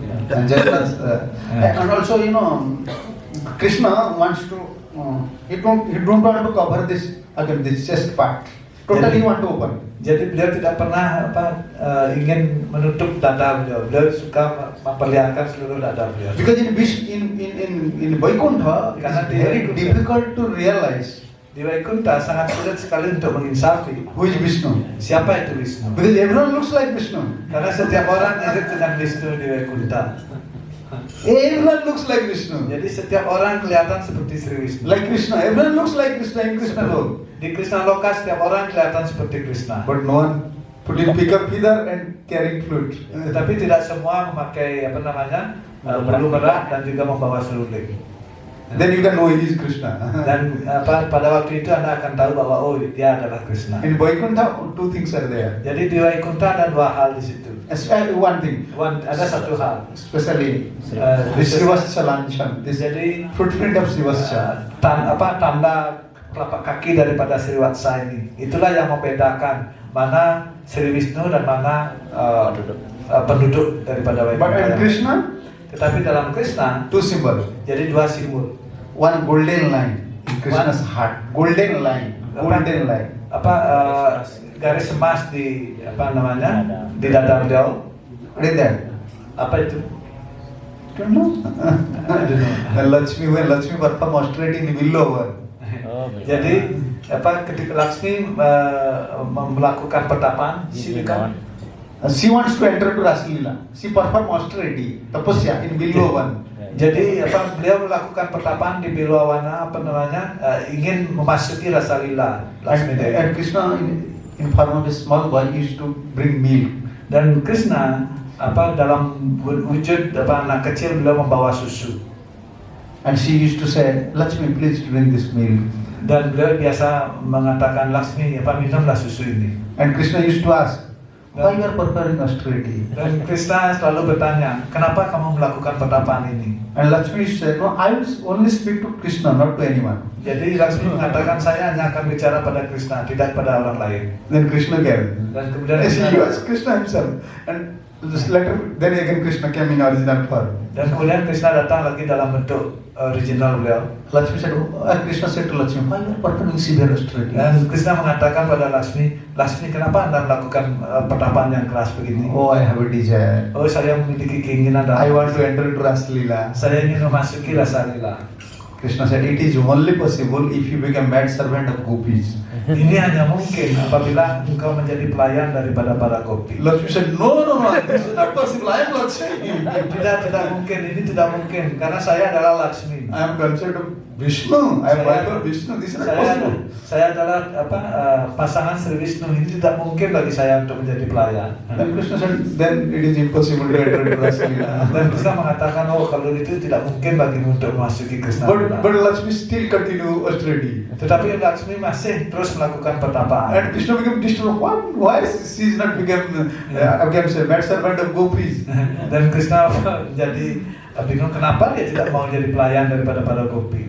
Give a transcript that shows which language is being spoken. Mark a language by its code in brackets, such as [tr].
[en] And Jagannath, and also Krishna wants to, he don't want to cover this chest part. Totally want to open. [id] Jadi beliau tidak pernah ingin menutup dada beliau. Beliau suka memperlihatkan seluruh dada beliau. [en] Because in Vaikuntha, it is very difficult to realize [id] Di Vaikuntha sangat sulit sekali untuk menginsafi [en] who is Vishnu. [id] siapa itu Wisnu. [en] Because everyone looks like Vishnu. [id] Karena setiap orang mirip dengan Wisnu di Vaikuntha. [en] Everyone looks like Vishnu. [id] Jadi setiap orang kelihatan seperti Sri Wisnu. [en] Like Krishna. Everyone looks like Krishna in Krishna Lok. [id] Di Krishna Loka setiap orang kelihatan seperti Krishna. [en] But no one putting pickup feather and carrying flute. [id] Tetapi tidak semua memakai bulu merah dan juga membawa seruling. [en] Then you can know he is Krishna. [id] Dan pada waktu itu Anda akan tahu bahwa oh dia adalah Krishna. [en] In Vaikuntha, two things are there. [id] Jadi di Vaikuntha ada dua hal di situ. [en] One thing, [id] Ada satu hal. [en] especially this Srivastha Lanchan, this [id] Jadi [en] footprint of Srivastha. [id] tanda telapak kaki daripada Srivatsa ini. Itulah yang membedakan mana Sri Wisnu dan mana penduduk daripada [en] But in Vaikuntha. Krishna, [id] Tetapi dalam Krishna [en] two symbols. [id] jadi dua simbol. [en] One golden line in Krishna's heart. Golden line. Golden line. [id] Garis emas di di dada beliau. [en] What is that? [id] Apa itu? [en] Don't know. When Lakshmi performed austerity in Villovar. [id] Jadi ketika Laksmi melakukan pertapaan, [en] She wants to enter to Raslila. She performed austerity, tapasya in Villovan. [id] Jadi beliau melakukan pertapaan di Bilwawana ingin memasuki rasa lila Laksmi Dewi. [en] And Krishna in form of a small boy used to bring milk. [id] Dan Krishna dalam wujud anak kecil beliau membawa susu. [en] And she used to say, Lakshmi, please drink this milk. [id] Dan beliau biasa mengatakan, Laksmi, minumlah susu ini. [en] And Krishna used to ask, why you are performing austerity? [id] Dan Krishna selalu bertanya, kenapa kamu melakukan pertapaan ini? [en] And Lakshmi said, no, I will only speak to Krishna, not to anyone. [id] Jadi Laksmi mengatakan, saya hanya akan bicara pada Krishna, tidak pada orang lain. [en] Then Krishna came. [id] Dan kemudian [en] He was Krishna himself. And this later, then again Krishna came in original form. [id] Dan kemudian Krishna datang lagi dalam bentuk original beliau. [en] Lakshmi said, Krishna said to Lakshmi, why you are performing severe austerity? [id] Dan Krishna mengatakan pada Laksmi, Laksmi, kenapa Anda melakukan pertapaan yang keras begini? [en] Oh, I have a desire. [id] Oh, saya memiliki keinginan [en] I want to enter into Raslila. [id] Saya ingin memasuki rasa lila. [en] Krishna said, it is only possible if you become mad servant of gopis. [id] Ini hanya mungkin apabila engkau menjadi pelayan daripada para gopi. [en] Lakshmi said, no, this is not possible. I am Lakshmi. [id] Tidak mungkin, ini tidak mungkin karena saya adalah Laksmi. [en] I am considered of Vishnu. I am wife of Vishnu. This is not possible. [id] Saya adalah pasangan Sri Wisnu. Ini tidak mungkin bagi saya untuk menjadi pelayan. [en] Then Krishna said, then it is impossible to enter into Raslila. [id] Dan Krishna mengatakan, oh kalau itu tidak mungkin bagimu untuk memasuki Krishna. [en] But Lakshmi still continue austerity. [id] Tetapi Laksmi masih terus melakukan pertapaan. [en] And Krishna became disturbed. Why she is not become mad servant of gopis? [id] Dan Krishna menjadi bingung kenapa dia tidak mau jadi pelayan daripada para gopi.